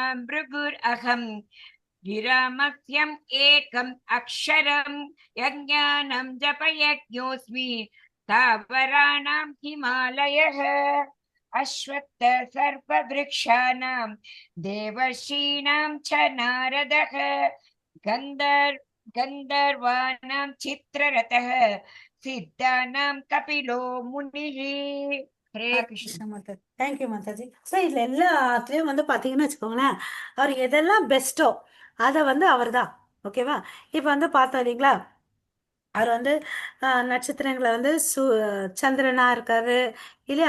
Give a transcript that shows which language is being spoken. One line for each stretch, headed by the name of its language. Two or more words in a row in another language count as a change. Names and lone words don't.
Sanskrit: भृगुरहं गिरामह्यम् एकम् अक्षरं यज्ञानं जपयज्ञोऽस्मि स्थावराणां हिमालयः अश्वत्थ सर्पवृक्षाणां देवर्षीणां च नारदः गन्धर्वाणां चित्ररथः सिद्धानां कपिलो मुनिः. हरे कृष्ण.
Tamil: தேங்க்யூ மாதாஜி. ஸோ இதுல எல்லாத்துலயும் வந்து பாத்தீங்கன்னு வச்சுக்கோங்களேன், அவர் எதெல்லாம் பெஸ்டோ அதை வந்து அவர் தான். ஓகேவா? இப்ப வந்து பார்த்தோம் இல்லைங்களா, அவர் வந்து நட்சத்திரங்களை வந்து சந்திரனா இருக்காரு இல்லையா?